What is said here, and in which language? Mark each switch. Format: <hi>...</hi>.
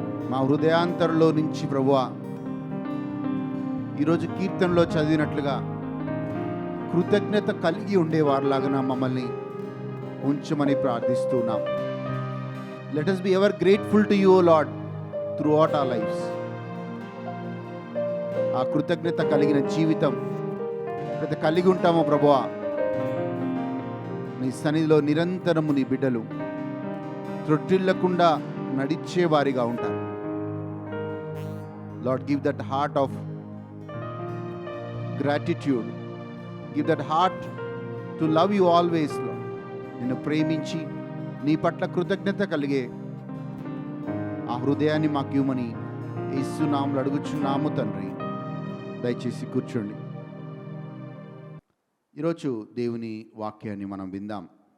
<te>మా హృదయాంతరంలో నుంచి ప్రభువా, ఈరోజు కీర్తనలో చదివినట్లుగా కృతజ్ఞత కలిగి ఉండేవారిలాగా మమ్మల్ని ఉంచమని ప్రార్థిస్తున్నాం.</te> <en>Let us be ever grateful to you, O Lord, throughout our lives.</en> <te>ఆ కృతజ్ఞత కలిగిన జీవితం ప్రతి కలిగి ఉంటామో ప్రభువా, నీ సన్నిధిలో నిరంతరము నీ బిడ్డలు త్రొట్టిల్లకుండా నడిచేవారిగా ఉంటారు.</te> <en>Lord, give that heart of gratitude. Give that heart to love you always, Lord.</en> <te>నిన్ను ప్రేమించి నీ పట్ల కృతజ్ఞత కలిగే ఆ హృదయాన్ని మాకు ఇవ్వమని యేసు నామములో అడుగుచున్నాము తండ్రి. దయచేసి కూర్చోండి. ఈరోజు దేవుని వాక్యాన్ని మనం విందాం.</te>